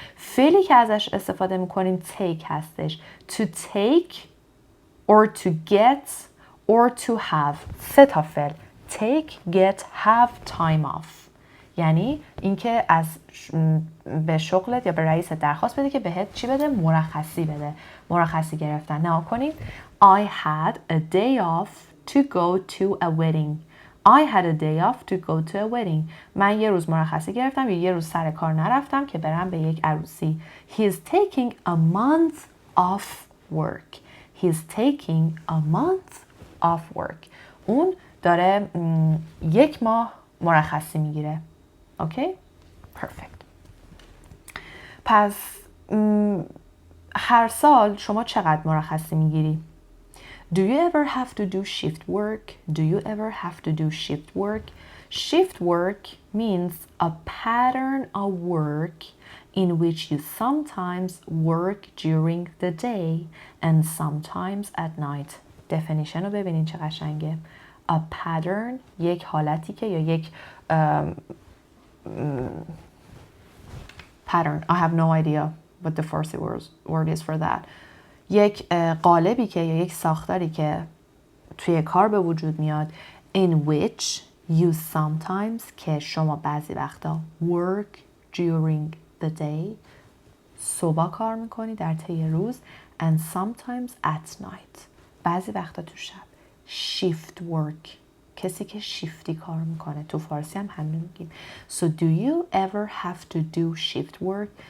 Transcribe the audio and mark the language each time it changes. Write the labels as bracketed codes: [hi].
[fa] فعلی که ازش استفاده میکنیم take هستش. [en] To take or to get or to have. 3 تا فعل. take, get, have time off. [fa] یعنی اینکه از به شغلت یا به رئیست درخواست بده که بهت چی بده؟ مرخصی بده. مرخصی گرفتن. نگاه کنید. [en] I had a day off to go to a wedding. I had a day off to go to a wedding. [fa] من یه روز مرخصی گرفتم یا یه روز سر کار نرفتم که برم به یک عروسی. [en] He is taking a month off work. He is taking a month off work. [fa] اون داره 1 ماه مرخصی میگیره. [en] Okay? Perfect. [fa] پس هر سال شما چقدر مرخصی میگیری؟ [en] Do you ever have to do shift work? Do you ever have to do shift work? Shift work means a pattern of work in which you sometimes work during the day and sometimes at night. [fa] Definition رو ببینین چه قشنگه. A pattern یک حالتی که یا یک pattern. [en] I have no idea what the first word is for that. [fa] یک قالبی که یا یک ساختاری که توی کار به وجود میاد [en] in which you sometimes [fa] که شما بعضی وقتا [en] work during the day [fa] صبح کار میکنی در طی روز [en] and sometimes at night [fa] بعضی وقتا تو شب shift work کسی که شیفتی کار میکنه تو فارسی هم همین میگیم [en] so do you ever have to do shift work